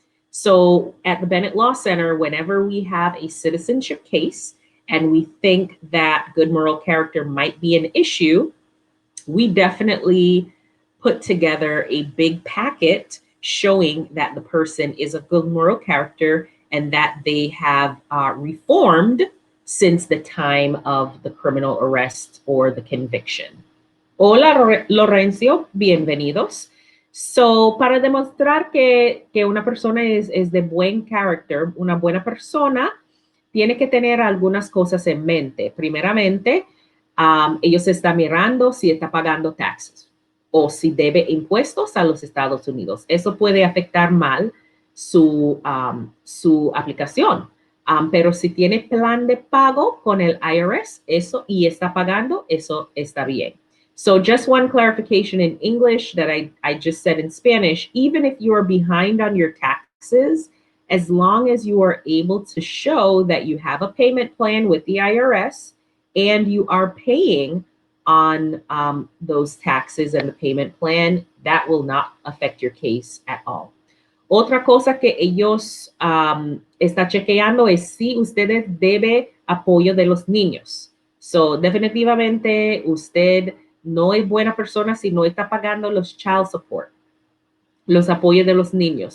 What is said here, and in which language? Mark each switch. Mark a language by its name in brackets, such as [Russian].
[English] So at the Bennett Law Center, whenever we have a citizenship case and we think that good moral character might be an issue, we definitely put together a big packet showing that the person is a good moral character and that they have reformed since the time of the criminal arrest or the conviction. [Spanish] Hola, Lorenzo, bienvenidos. So, para demostrar que una persona es de buen carácter, una buena persona, tiene que tener algunas cosas en mente. Primeramente, ellos están mirando si está pagando taxes o si debe impuestos a los Estados Unidos. Eso puede afectar mal su aplicación. Pero si tiene plan de pago con el IRS, eso y está pagando, eso está bien. [English] So just one clarification in English that I just said in Spanish, even if you are behind on your taxes, as long as you are able to show that you have a payment plan with the IRS and you are paying on those taxes and the payment plan, that will not affect your case at all. [Spanish] Otra cosa que ellos están chequeando es si ustedes debe apoyo de los niños. So, definitivamente usted no es buena persona si no está pagando los child support, los apoyos de los niños.